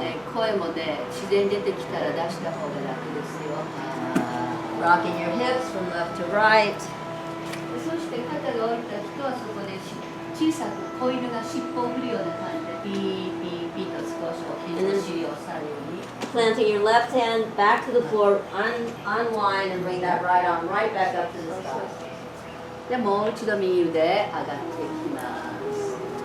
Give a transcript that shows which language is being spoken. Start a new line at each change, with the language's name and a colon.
Japanese: ね声もね自然に出てきたら出した方が楽ですよ
English: Rocking your hips from left to right.
Japanese: そして肩が下りた人はそこで小さく子犬が尻尾を振るような感じでピーピーピーと少しお膝の尻を左右に
English: Planting your left hand back to the floor, unwind and bring that right arm right back up to the sky.
Japanese: でもう一度右腕上がってきます